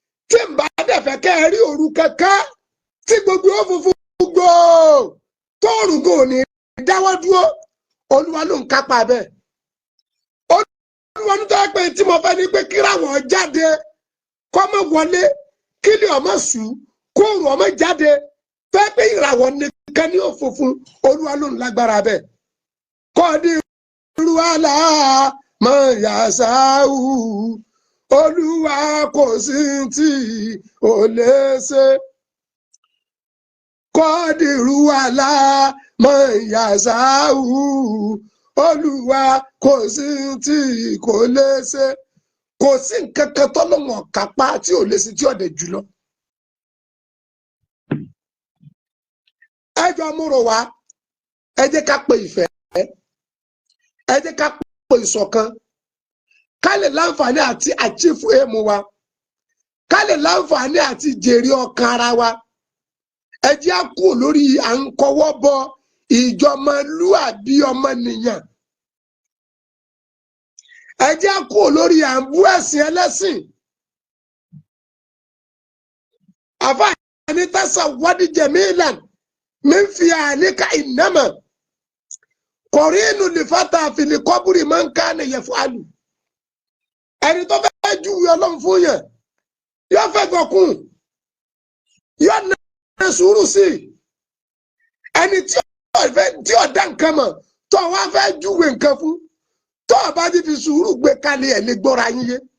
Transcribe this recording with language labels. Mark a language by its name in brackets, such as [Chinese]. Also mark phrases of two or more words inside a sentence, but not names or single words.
[Yoruba] Tí ń bá dẹ̀ fẹ́ kẹ́ ẹ rí òru kankan, tí gbogbo ó funfun gbòò, tóòrùn kò ní dáwọ́ dúró, Olúwa ló ń kápá bẹ́ẹ̀. Olúwa ní tó yẹ pé tí mo fẹ́ ni pé kíràwọ̀ jáde, kó má wọlé, kílẹ̀ ọmọ ṣú, kóòrùn ọmọ jáde. Tó yẹ pé ìràwọ̀ nìkan ni ó funfun, Olúwa ló ń lágbára bẹ́ẹ̀. [Arabic] قادر على ما يشاء. [Yoruba] Olúwa kò sí tí ò lè ṣe. [Arabic] قادر على ما يشاء. [Yoruba] Olúwa kò sí tí kò lè ṣe. Kò sí nǹkan kan tọ́lọ́run ò kápá tí ò lè ṣe tí ò dẹ̀ jùlọ. Ẹ jọ̀ọ́ mo rọ̀ wá, ẹ jẹ́ ká pe ìfẹ́, ẹ jẹ́ ká pe ìṣọ̀kan, ká lè láǹfààní àti [English] achieve aim [Yoruba] wa, ká lè láǹfààní àti jèrè ọkàn ara wa. Ẹ jẹ́ á kúrò lórí à ń kọwọ́ bọ ìjọmọlúàbí ọmọnìyàn. Ẹ jẹ́ á kúrò lórí à ń bú ẹ̀sìn ẹlẹ́sìn. Àfáà ní [Arabic] تسودي جميلا من في عالك إنما قرين للفتى في القبر من كان يفعل. [Yoruba] Ẹni tó fẹ́ júwe Ọlọ́run fún yàn, yóò fẹ́ gọkùn, yóò na sùúrù sí i. Ẹni tí ò fẹ́, tí ò dá nǹkan mọ̀, tó wá fẹ́ júwe nǹkan fún, tó bá ti fi sùúrù gbé kalẹ̀ ẹ̀ lè gbọ́ra yín yé.